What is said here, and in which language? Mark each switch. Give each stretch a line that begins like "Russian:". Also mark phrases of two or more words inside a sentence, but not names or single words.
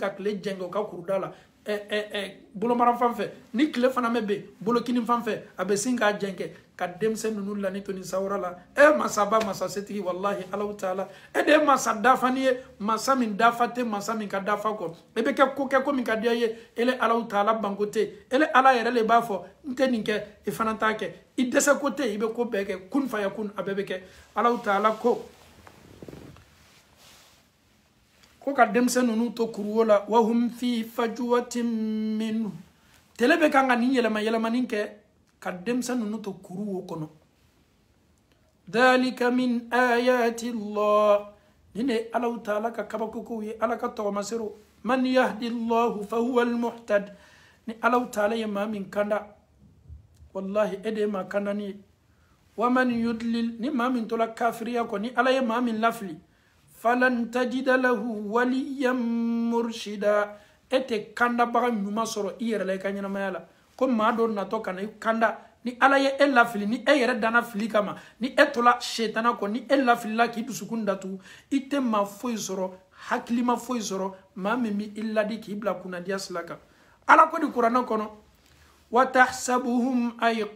Bambara: ka tile jɛngɛ o ka kuruda la bolo maran fan fɛ ni tile fana mɛ be bolo kini fan fɛ a bɛ sin k'a jɛnkɛ ka denmisɛn ninnu lani to ni sawura la masaba masa setigi wallahi Allahu taala de ye masa dafani ye masa min dafa tɛ masa min ka dafa kɔ e bɛ kɛ ko min ka diya ye ele Allahu taala banko tɛ ele ala yɛrɛ le b'a fɔ n tɛ nin kɛ i fana t'a kɛ i dɛsɛ ko tɛ i bɛ ko bɛɛ kɛ
Arabic: كن فيكون
Bambara: a bɛɛ bɛ kɛ Allahu taala ko ka denmisɛn ninnu to kuruwo la
Arabic: وهم في فجوة منه
Bambara: tele bɛ kan ka nin yɛlɛmanin kɛ ka denmisɛn ninnu to kuruwo kɔnɔ
Arabic: ذلك من آيات الله
Bambara: nin de Allahu taala ka kabakokow ye ala ka tɔgɔmasero
Arabic: من يهد الله فهو المهتد
Bambara: ni Allahu taala ye maa min kanda wallahi de ye maa kandani ye
Arabic: ومن يضلل
Bambara: ni maa min tola kafiriya kɔ ni ala ye maa min lafili
Arabic: فلن تجد له وليا مرشدا
Bambara: ete kanda baga nyuma sɔrɔ i yɛrɛ la i ka ɲɛnamaya la ko maa dɔ natɔ kana i kanda ni ala ye e lafili ni e yɛrɛ danna fili kama ni e tola setana kɔ ni e lafilila k'i dusukun datugu i tɛ maa foyi sɔrɔ hakilima foyi sɔrɔ maa min bɛ i ladi k'i bila kunnadiya sira kan ala ko di kuranɛ kɔnɔ watahsabuhum